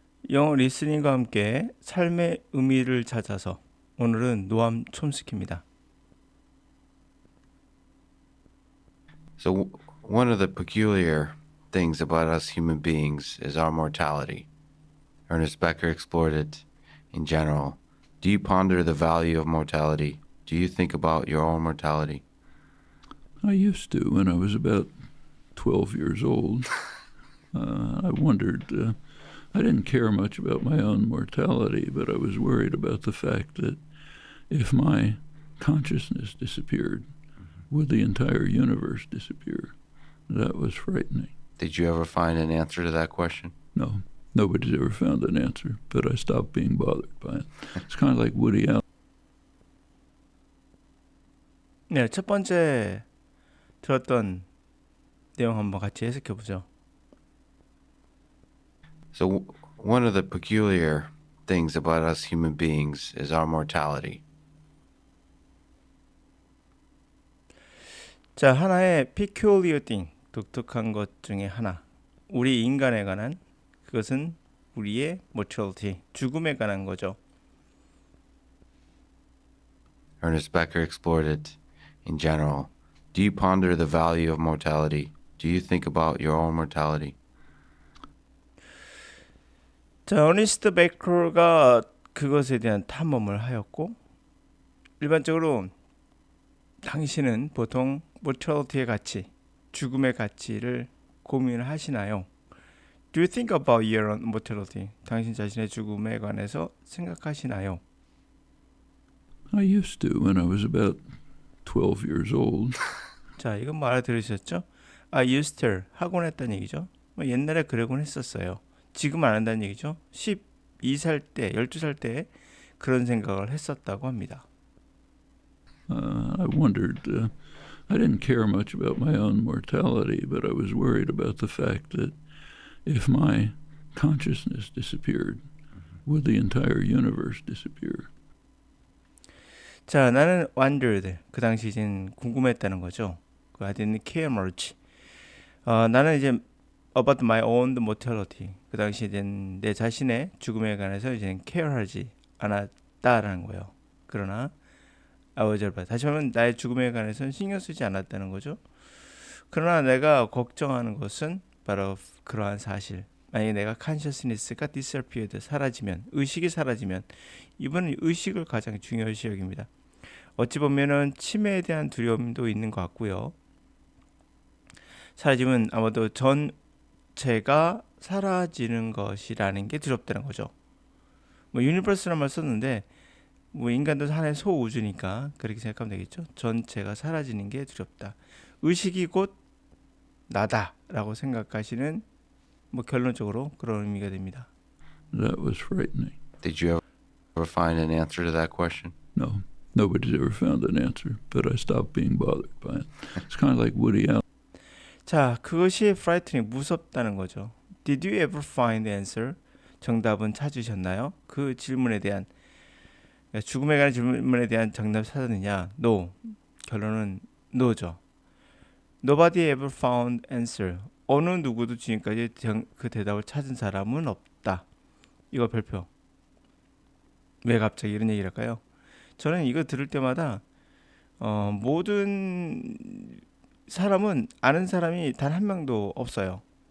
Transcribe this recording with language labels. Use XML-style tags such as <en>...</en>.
<ko>영어 리스닝과 함께 삶의 의미를 찾아서 오늘은 노암 촘스키입니다.</ko> <en>So, one of the peculiar things about us human beings is our mortality. Ernest Becker explored it in general. Do you ponder the value of mortality? Do you think about your own mortality? I used to when I was about 12 years old. I wondered. I didn't care much about my own mortality, but I was worried about the fact that if my consciousness disappeared, would the entire universe disappear? That was frightening. Did you ever find an answer to that question? No, nobody's ever found an answer, but I stopped being bothered by it. It's kind of like Woody Allen.</en> <ko>네, 첫 번째 들었던 내용 한번 같이 해석해 보죠.</ko> <en>So, one of the peculiar things about us human beings is our mortality.</en> <ko>자, 하나의</ko> <en>peculiar thing,</en> <ko>독특한 것 중에 하나. 우리 인간에 관한 그것은 우리의 mortality, 죽음에 관한 거죠.</ko> <en>Ernest Becker explored it in general. Do you ponder the value of mortality? Do you think about your own mortality?</en> <ko>자, 어니스트 베커가 그것에 대한 탐험을 하였고 일반적으로 당신은 보통 mortality의 가치, 죽음의 가치를 고민을 하시나요?</ko> <en>Do you think about your own mortality?</en> <ko>당신 자신의 죽음에 관해서 생각하시나요?</ko> <en>I used to when I was about 12 years old.</en> <ko>자, 이건 뭐 알아들으셨죠?</ko> <en>I used to</en> <ko>하곤 했다는 얘기죠. 뭐 옛날에 그러곤 했었어요. 지금 안 한다는 얘기죠. 12살 때, 12살 때 그런 생각을 했었다고 합니다.</ko> <en>I wondered. I didn't care much about my own mortality, but I was worried about the fact that if my consciousness disappeared, would the entire universe disappear?</en> <ko>자, 나는 wondered. 그 당시 이제 궁금했다는 거죠.</ko> <en>그 I didn't care much.</en> <ko>나는 이제</ko> <en>about my own mortality.</en> <ko>그 당시 이제 내 자신의 죽음에 관해서 이제 care하지 않았다라는 거예요. 그러나 다시 말하면 나의 죽음에 관해서는 신경 쓰지 않았다는 거죠. 그러나 내가 걱정하는 것은 바로 그러한 사실. 만약에 내가 consciousness가 disappeared, 사라지면, 의식이 사라지면, 이번은 의식을 가장 중요시 여깁니다. 어찌 보면은 치매에 대한 두려움도 있는 것 같고요. 사라지면 아마도 전체가 사라지는 것이라는 게 두렵다는 거죠. 뭐 유니버스라는 말 썼는데 뭐 인간도 하나의 소우주니까 그렇게 생각하면 되겠죠. 전체가 사라지는 게 두렵다. 의식이 곧 나다라고 생각하시는 뭐 결론적으로 그런 의미가 됩니다.</ko> <en>That was frightening. Did you ever find an answer to that question? No, nobody's ever found an answer, but I stopped being bothered by it. It's kind of like Woody Allen.</en> <ko>자, 그것이 frightening, 무섭다는 거죠.</ko> <en>Did you ever find the answer?</en> <ko>정답은 찾으셨나요? 그 질문에 대한 죽음에 관한 질문에 대한 정답 찾았느냐? No. 결론은 no죠.</ko> <en>Nobody ever found answer.</en> <ko>어느 누구도 지금까지 그 대답을 찾은 사람은 없다. 이거 별표. 왜 갑자기 이런 얘기를 할까요? 저는 이거 들을 때마다 모든 사람은 아는 사람이 단 한 명도 없어요.</ko>